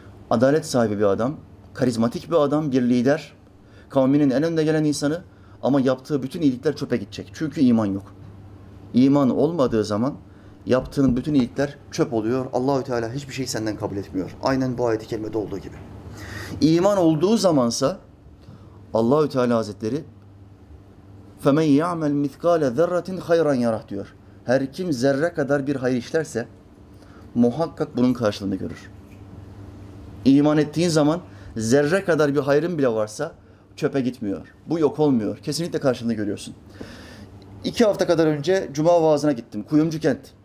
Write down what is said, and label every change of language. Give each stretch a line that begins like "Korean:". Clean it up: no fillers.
Turkish: Adalet sahibi bir adam, karizmatik bir adam, bir lider, kavminin en önde gelen insanı ama yaptığı bütün iyilikler çöpe gidecek. Çünkü iman yok. İman olmadığı zaman yaptığın bütün iyilikler çöp oluyor. Allahü Teala hiçbir şeyi senden kabul etmiyor. Aynen bu ayet-i kerimede olduğu gibi. İman olduğu zamansa Allahü Teala Hazretleri
Arabic: فَمَنْ يَعْمَلْ مِثْقَالَ ذَرَّةٍ خَيْرًا يَرَهْ
Turkish: diyor. Her kim zerre kadar bir hayır işlerse muhakkak bunun karşılığını görür. İman ettiğin zaman zerre kadar bir hayrın bile varsa çöpe gitmiyor. Bu yok olmuyor. Kesinlikle karşılığını görüyorsun. İki hafta kadar önce Cuma vaazına gittim. Kuyumcu kent.